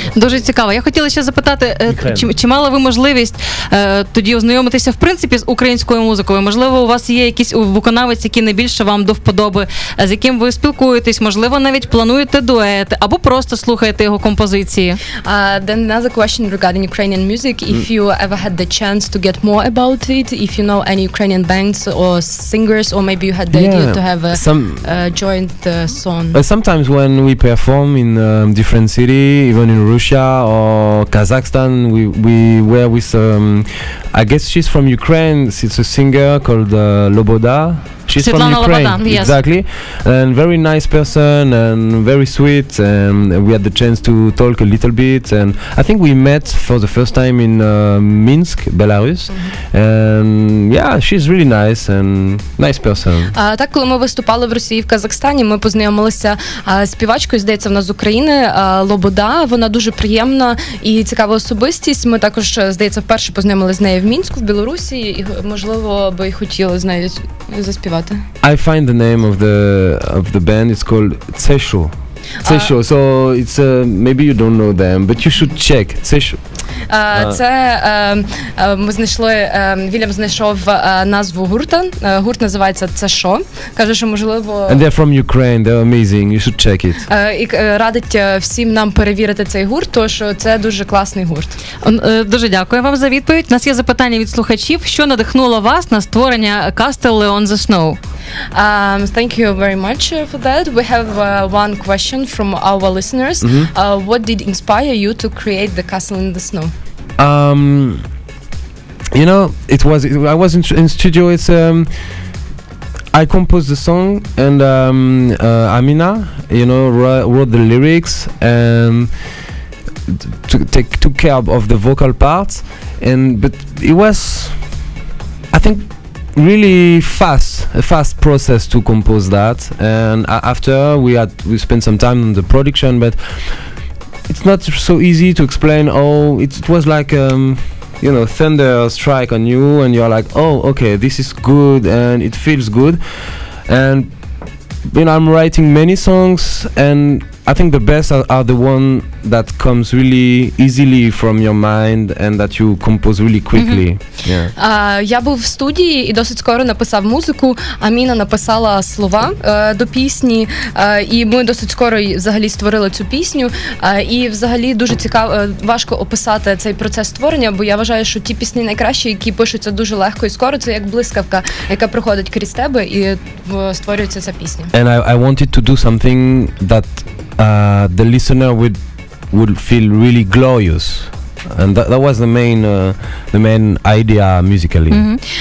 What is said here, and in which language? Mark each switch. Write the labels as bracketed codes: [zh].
[uk] Дуже цікаво. Я хотіла ще запитати, чи мали ви можливість тоді ознайомитися, в принципі, з українською музикою? Можливо, у вас є якийсь виконавець, який найбільше вам до вподоби, з яким ви спілкуєтесь, можливо, навіть плануєте дуети, або просто слухаєте його композиції? [en] Then another question regarding Ukrainian music, if you ever had the chance to get more about it, if you know any Ukrainian bands or singers, or maybe you had the idea to have a joint song. Sometimes when we perform in different city, even in Russia or Kazakhstan, we were with I guess she's from Ukraine. It's a singer called Loboda. She's from Ukraine, yes. Exactly, and very nice person and very sweet. And we had the chance to talk a little bit, and I think we met for the first time in Minsk, Belarus. And yeah, she's really nice and nice person. [uk] Так, коли ми виступали в Росії, в Казахстані, ми познайомилися з співачкою, здається, вона з України, Лобода. Вона дуже приємна і цікава особистість. Ми також, здається, вперше познайомилися з нею в Мінську, в Білорусі, і, можливо, би хотіли з нею заспівати. [en] I find the name of the band. It's called Tsesho. So it's maybe you don't know them, but you should check Tsesho. [uk] Це ми знайшли, Вільям знайшов назву гурта. Гурт називається «Це-шо». Каже, що можливо... [en] And they're from Ukraine, they're amazing, you should check it. [uk] І радить всім нам перевірити цей гурт, тому що це дуже класний гурт. Дуже дякую вам за відповідь. У нас є запитання від слухачів. Що надихнуло вас на створення Castle on the Snow? [en] Thank you very much for that. We have one question from our listeners. What did inspire you to create the Castle in the Snow? You know, I was in studio. It's I composed the song, and Amina, you know, wrote the lyrics and took care of the vocal parts. But it was, I think, really a fast process to compose that. And after we spent some time on the production, but it's not so easy to explain. It was like thunder strike on you, and you're like, oh, okay, this is good, and it feels good. And I'm writing many songs, and I think the best are the one that comes really easily from your mind and that you compose really quickly. [uk] Я був в студії і досить скоро написав музику. Аміна написала слова до пісні, і ми досить скоро взагалі створили цю пісню. І взагалі дуже цікаво, важко описати цей процес створення, бо я вважаю, що ті пісні найкращі, які пишуться дуже легко і скоро, це як блискавка, яка проходить крізь тебе, і створюється ця пісня. [en] And I wanted to do something that the listener would feel really glorious, and that was the main idea musically.